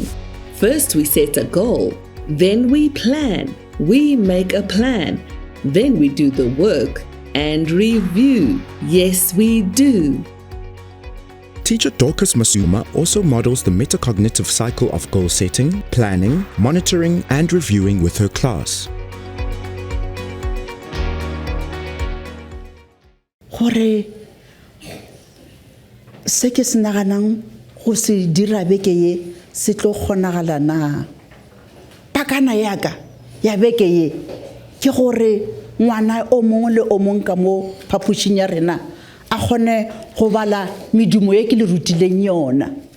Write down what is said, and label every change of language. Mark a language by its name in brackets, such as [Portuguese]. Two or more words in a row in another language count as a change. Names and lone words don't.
[English] First we set a goal, then we plan, we make a plan, then we do the work and review. Yes, we do. Teacher Dorcas Masuma also models the metacognitive cycle of goal setting, planning, monitoring, and reviewing with her class. [Northern Sotho] Gore se ke se naganang go se dira beke ye se tlo kgonagala na? Pakana yaka ya beke ye ke gore ngwana o mongwe le o mongwe ka mo phapošing ya rena a kgone go bala medumo ye ke le rutileng yona.